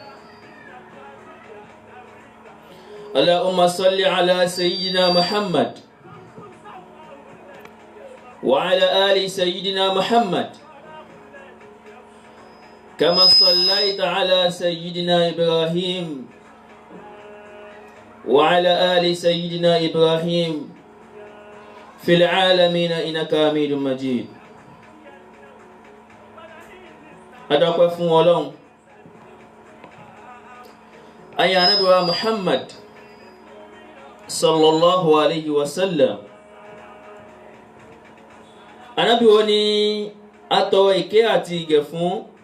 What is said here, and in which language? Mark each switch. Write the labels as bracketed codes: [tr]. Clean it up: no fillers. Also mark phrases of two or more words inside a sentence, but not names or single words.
[ar] اللهم صل على سيدنا محمد وعلى آل سيدنا محمد كما صليت على سيدنا إبراهيم وعلى آل سيدنا إبراهيم في العالمين إنك حميد مجيد. [yo] adọ́pẹ́ fún Ọlọ́run aya Ànábì wa Muhammad [ar] صلى الله عليه وسلم. [yo] Ànábì wo ni atọrọ ìkẹ́ àti ìgẹ̀ fún.